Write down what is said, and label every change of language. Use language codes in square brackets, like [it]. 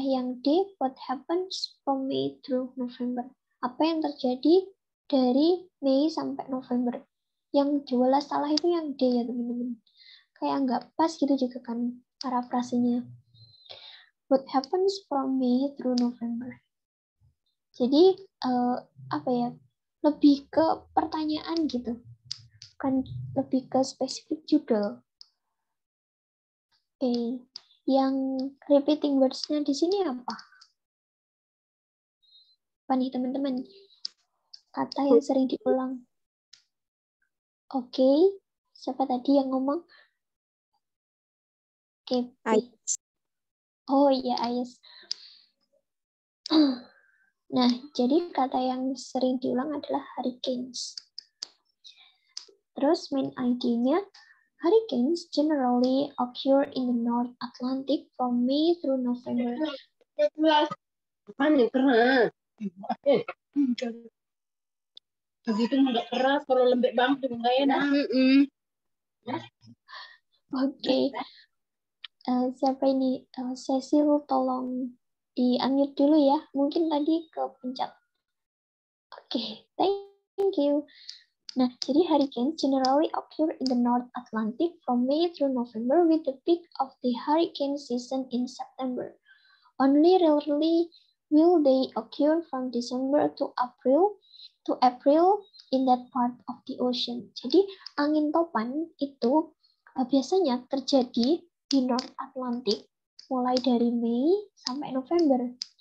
[id] Yang D, [en] what happens from May through November. [id] Apa yang terjadi dari Mei sampai November. Yang jelas salah itu yang D ya teman-teman. Kayak nggak pas gitu juga kan parafrasenya. [en] What happens from May through November. [id] Jadi apa ya? Lebih ke pertanyaan gitu. Bukan lebih ke spesifik judul. Oke. Yang repeating words-nya di sini apa? Apa nih teman-teman? Kata yang sering diulang. Oke. Siapa tadi yang ngomong? Oke. Oh iya, Ais. Nah, jadi kata yang sering diulang adalah hurricanes. Terus main ID-nya, [en] hurricanes generally occur in the North Atlantic from May through November. [id] Begitu nggak keras, kalau lembek banget juga nggak enak. Oke. Siapa ini? Cecil, tolong di-unmute dulu ya. Mungkin tadi kepencet. Oke, [en] thank you. [id] Nah, jadi [en] hurricanes generally occur in the North Atlantic from May through November with the peak of the hurricane season in September. Only rarely will they occur from December to April in that part of the ocean. [id] Jadi angin topan itu biasanya terjadi di North Atlantic mulai dari Mei sampai November.